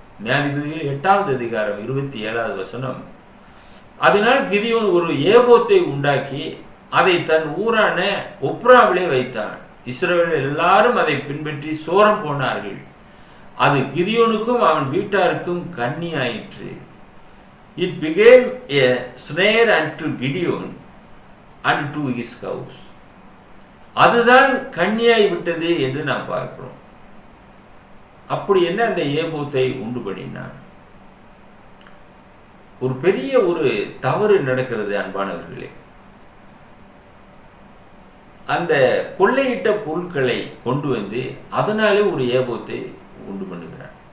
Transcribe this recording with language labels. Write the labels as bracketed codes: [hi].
[ta] நியாயாதிபதிகள் 8:27 அதனால் கிதியோன் ஒரு ஏபோத்தை உண்டாக்கி அதை தன் ஊரான ஒப்ராவிலே வைத்தான். இஸ்ரவேலர் எல்லாரும் அதை பின்பற்றி சோரம் போனார்கள். அது கிதியோனுக்கும் அவன் வீட்டாருக்கும் கன்னி ஆயிற்று. [en] It became a snare unto Gideon and to his house. [ta] அதுதான் கன்னியாய் விட்டது என்று நாம் பார்க்கிறோம். அப்படி என்ன அந்த ஏபோத்தை உண்டு பண்ணினான். ஒரு பெரிய ஒரு தவறு நடக்கிறது அன்பானவர்களே. அந்த கொள்ளையிட்ட பொருட்களை கொண்டு வந்து அதனாலே ஒரு ஏபோத்தை உண்டு பண்ணுகிறான்.